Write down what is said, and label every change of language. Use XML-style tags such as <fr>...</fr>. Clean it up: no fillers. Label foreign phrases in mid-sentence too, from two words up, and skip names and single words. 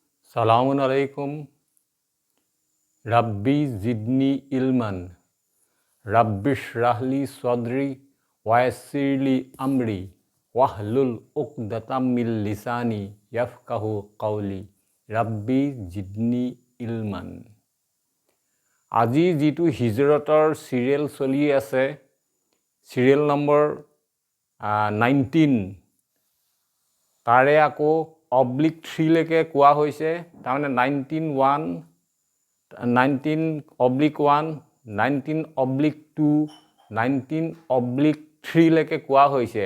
<ar>سلام عليكم رب زدني علما رب اشرح لي صدري ويسر لي أمري واحلل عقدة من لساني يفقهوا قولي رب زدني علما.</ar> <as>আজি যিটো হিজৰতৰ চিৰিয়েল চলি আছে, চিৰিয়েল নম্বৰ 19, তাৰে আকৌ /3 লৈকে কোৱা হৈছে। তাৰমানে 19/1, 19/1, 19/2, 19/3 লৈকে কোৱা হৈছে।</as>